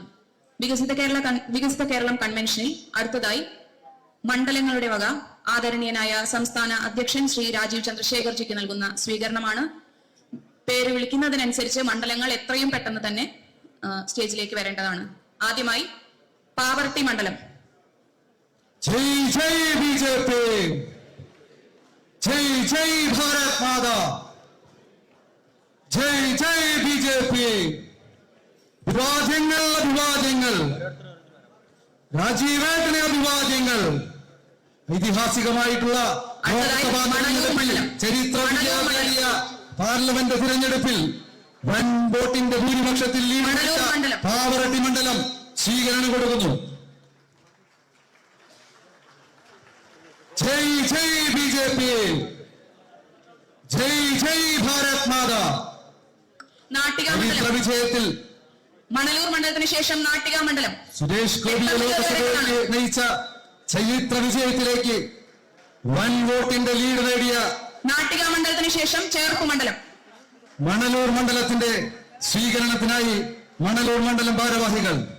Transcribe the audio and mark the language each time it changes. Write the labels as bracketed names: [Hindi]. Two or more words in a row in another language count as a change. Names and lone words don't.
[Malayalam] വികസിത കേരളം കൺവെൻഷനിൽ അടുത്തതായി മണ്ഡലങ്ങളുടെ വക ആദരണീയനായ സംസ്ഥാന അധ്യക്ഷൻ ശ്രീ രാജീവ് ചന്ദ്രശേഖർജിക്ക് നൽകുന്ന സ്വീകരണമാണ്. പേര് വിളിക്കുന്നതിനനുസരിച്ച് മണ്ഡലങ്ങൾ എത്രയും പെട്ടെന്ന് തന്നെ സ്റ്റേജിലേക്ക് വരേണ്ടതാണ്. ആദ്യമായി പാവർട്ടി മണ്ഡലം. [Hindi] जय जय बीजेपी, जय जय भारत माता, जय जय बीजेपी. [Malayalam] അഭിവാദ്യങ്ങൾ, രാജീവേട്ടന് അഭിവാദ്യങ്ങൾ. ഐതിഹാസികമായിട്ടുള്ള ലോക്സഭാ തെരഞ്ഞെടുപ്പിൽ ചരിത്ര വിജയം നേടിയ പാർലമെന്റ് തിരഞ്ഞെടുപ്പിൽ വൻ വോട്ടിന്റെ ഭൂരിപക്ഷത്തിൽ ലീഡ് പാവറട്ടി മണ്ഡലം സ്വീകരണം കൊടുക്കുന്നു. [Hindi] जय जय बीजेपी, जय जय भारत माता. [Malayalam] നാട്ടിക ചരിത്ര മണ്ഡലം. വിജയത്തിൽ മണലൂർ മണ്ഡലത്തിന് ശേഷം നാട്ടിക മണ്ഡലം. സുരേഷ് ഗോപിയെ ലോക്സഭയിലേക്ക് നയിച്ച ചരിത്ര വിജയത്തിലേക്ക് വൻ വോട്ടിന്റെ ലീഡ് നേടിയ നാട്ടിക മണ്ഡലത്തിന് ശേഷം ചേർപ്പ് മണ്ഡലം. മണലൂർ മണ്ഡലത്തിന്റെ സ്വീകരണത്തിനായി മണലൂർ മണ്ഡലം ഭാരവാഹികൾ.